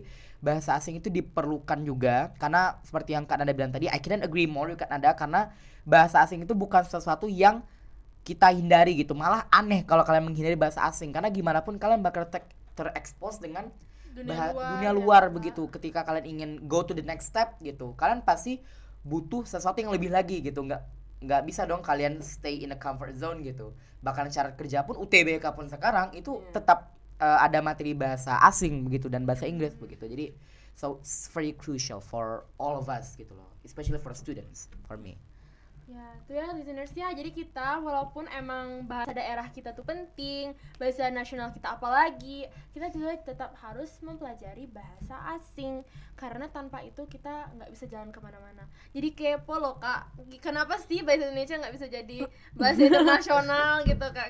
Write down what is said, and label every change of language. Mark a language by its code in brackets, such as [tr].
[id] Jadi bahasa asing itu diperlukan juga, karena seperti yang Kak Nanda bilang tadi, [en] I couldn't agree more with Kak Nanda, [id] karena bahasa asing itu bukan sesuatu yang kita hindari gitu, malah aneh kalau kalian menghindari bahasa asing, karena gimana pun kalian bakal terekspos dengan dunia luar begitu. Ketika kalian ingin [en] go to the next step [id] gitu, kalian pasti butuh sesuatu yang lebih lagi gitu. Nggak bisa dong kalian [en] stay in a comfort zone [id] gitu. Bahkan syarat kerja pun UTBK pun sekarang itu tetap ada materi bahasa asing begitu dan bahasa Inggris begitu. Jadi [en] so it's very crucial for all of us [id] gitu loh, [en] especially for students, for me. [id] Ya, itu ya listeners ya. Jadi kita walaupun emang bahasa daerah kita tuh penting, bahasa nasional kita apalagi, kita juga tetap harus mempelajari bahasa asing, karena tanpa itu kita nggak bisa jalan kemana-mana. Jadi kepo loh Kak, kenapa sih bahasa Indonesia nggak bisa jadi bahasa internasional gitu Kak?